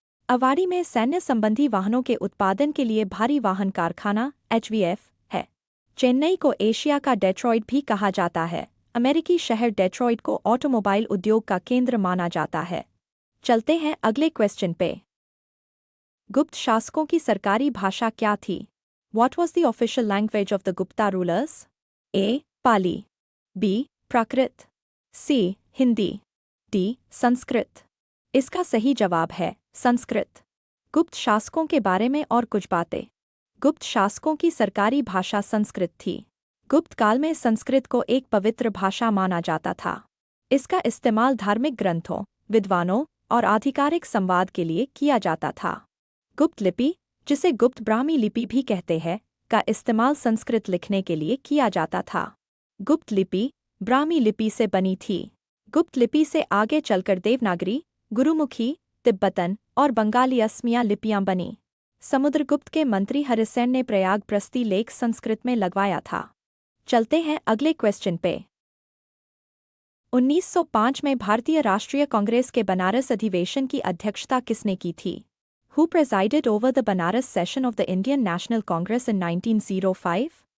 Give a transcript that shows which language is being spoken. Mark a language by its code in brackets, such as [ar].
[hi] अवाड़ी में सैन्य संबंधी वाहनों के उत्पादन के लिए भारी वाहन कारखाना HVF है। चेन्नई को एशिया का डेट्रॉइट भी कहा जाता है। अमेरिकी शहर डेट्रॉइट को ऑटोमोबाइल उद्योग का केंद्र माना जाता है। चलते हैं अगले क्वेश्चन पे। गुप्त शासकों की सरकारी भाषा क्या थी? [en] What was the official language of the Gupta rulers? [hi] A. Pali, B. Prakrit, C. Hindi, D. Sanskrit. इसका सही जवाब है संस्कृत। गुप्त शासकों के बारे में और कुछ बातें। गुप्त शासकों की सरकारी भाषा संस्कृत थी। गुप्त काल में संस्कृत को एक पवित्र भाषा माना जाता था। इसका इस्तेमाल धार्मिक ग्रंथों, विद्वानों और आधिकारिक संवाद के लिए किया जाता था। गुप्त लिपि, जिसे गुप्त ब्राह्मी लिपि भी कहते हैं, का इस्तेमाल संस्कृत लिखने के लिए किया जाता था। गुप्त लिपि ब्राह्मी लिपि से बनी थी। गुप्त लिपि से आगे चलकर देवनागरी, गुरुमुखी, तिब्बतन और बंगाली असमिया लिपियां बनी। समुद्रगुप्त के मंत्री हरिसेन ने प्रयाग प्रस्ती लेख संस्कृत में लगवाया था। चलते हैं अगले क्वेश्चन पे। 1905 में भारतीय राष्ट्रीय कांग्रेस के बनारस अधिवेशन की अध्यक्षता किसने की थी? [en] Who presided over the Banaras session of the Indian National Congress in 1905?